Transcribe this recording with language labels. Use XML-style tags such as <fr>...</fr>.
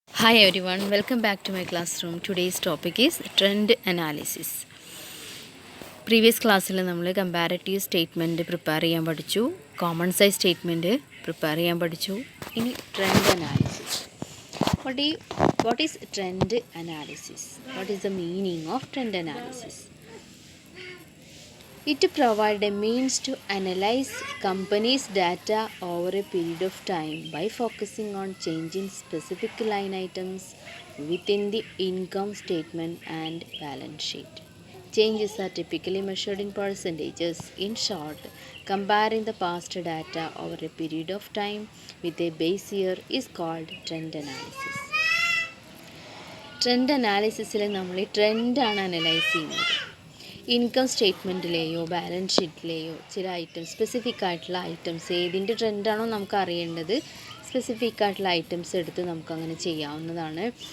<en>Hi everyone, welcome back to my classroom. Today's topic is trend analysis.</en> <ml>Previous class നമ്മൾ comparative statement prepare ചെയ്യാൻ പഠിച്ചു, common size statement prepare ചെയ്യാൻ പഠിച്ചു.</ml> <en>ഇനി trend analysis. What is trend analysis? What is the meaning of trend analysis? It provides a means to analyze companies' data over a period of time by focusing on changing specific line items within the income statement and balance sheet. Changes are typically measured in percentages. In short, comparing the past data over a period of time with a base year is called trend analysis.</en> <ml>Trend അനാലിസിസിൽ നമ്മൾ ട്രെൻഡാണ് analyse ചെയ്യുന്നത്. Income സ്റ്റേറ്റ്മെൻറ്റിലെയോ balance ഷീറ്റിലെയോ ചില items, specific ആയിട്ടുള്ള items ഏതിൻ്റെ ട്രെൻഡാണോ നമുക്ക് അറിയേണ്ടത്, specific ആയിട്ടുള്ള items എടുത്ത് നമുക്കങ്ങനെ ചെയ്യാവുന്നതാണ്.</ml>